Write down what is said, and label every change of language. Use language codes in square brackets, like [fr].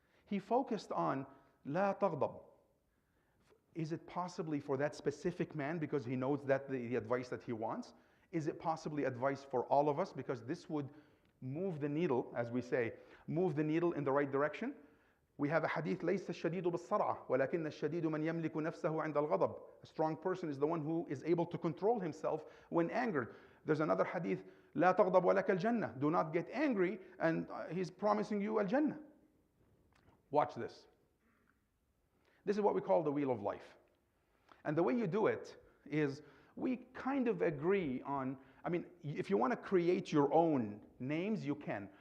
[en] He focused on [ar] لا تغضب. [en] Is it possibly for that specific man because he knows that the advice that he wants? Is it possibly advice for all of us because this would move the needle, as we say, move the needle in the right direction? We have a hadith, [ar] لَيْسَ الشَّدِيدُ بِالصَّرْعَةِ وَلَكِنَّ الشَّدِيدُ مَنْ يَمْلِكُ نَفْسَهُ عِنْدَ الْغَضَبِ. [en] A strong person is the one who is able to control himself when angered. There's another hadith, [ar] لَا تَغْضَبْ وَلَكَ الْجَنَّةِ. [en] Do not get angry, and he's promising you al-Jannah. Watch this. This is what we call the wheel of life. And the way you do it is we kind of agree on, I mean, if you want to create your own names, you can.